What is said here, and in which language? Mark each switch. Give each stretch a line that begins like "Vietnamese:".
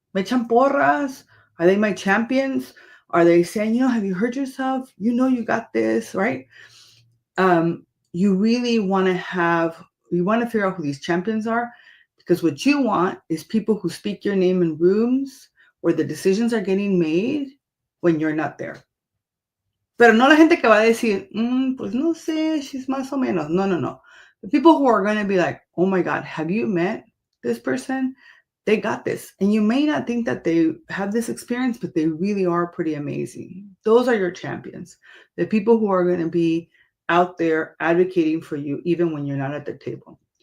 Spanish: ¿Me echan porras?
English: Are they my champions? Are they saying, have you heard yourself? You got this, right? You really want to figure out who these champions are, because what you want is people who speak your name in rooms where the decisions are getting made when you're not there.
Spanish: Pero no la gente que va a decir, pues no sé,
English: she's
Spanish: más o menos.
English: No. The people who are going to be like, oh my God, have you met this person? They got this. And you may not think that they have this experience, but they really are pretty amazing. Those are your champions. The people who are going to be out there advocating for you, even when you're not at the table.